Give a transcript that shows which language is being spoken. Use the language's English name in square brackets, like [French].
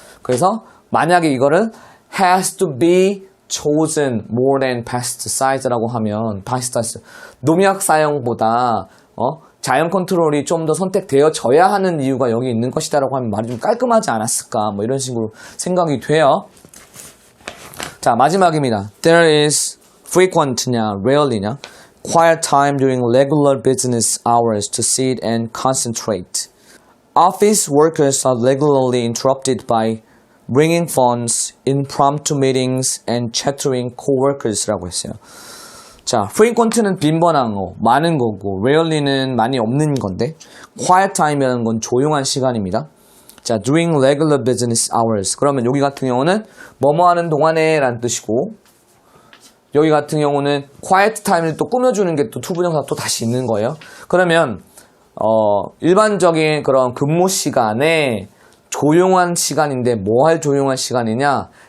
[Korean] 그래서 만약에 이거를 has to be chosen more than pesticides 라고 하면, pesticides, 농약 사용보다 자연 컨트롤이 좀 더 선택되어져야 하는 이유가 여기 있는 것이다 라고 하면 말이 좀 깔끔하지 않았을까, 뭐 이런 식으로 생각이 돼요. 자, 마지막입니다. [English] There is frequent냐 rarely냐, quiet time during regular business hours to sit and concentrate. Office workers are regularly interrupted by bringing phones, impromptu meetings, and chattering coworkers라고 했어요. [Korean] 자, frequent는 빈번한 거, 많은 거고, rarely는 많이 없는 건데, quiet time이라는 건 조용한 시간입니다. [English] 자, during regular business hours. [Korean] 그러면 여기 같은 경우는 뭐뭐 하는 동안에 라는 뜻이고, 여기 같은 경우는 quiet time을 또 꾸며주는 게 또 투부정사 또 다시 있는 거예요. 그러면 일반적인 그런 근무 시간에 조용한 시간인데 뭐 할 조용한 시간이냐?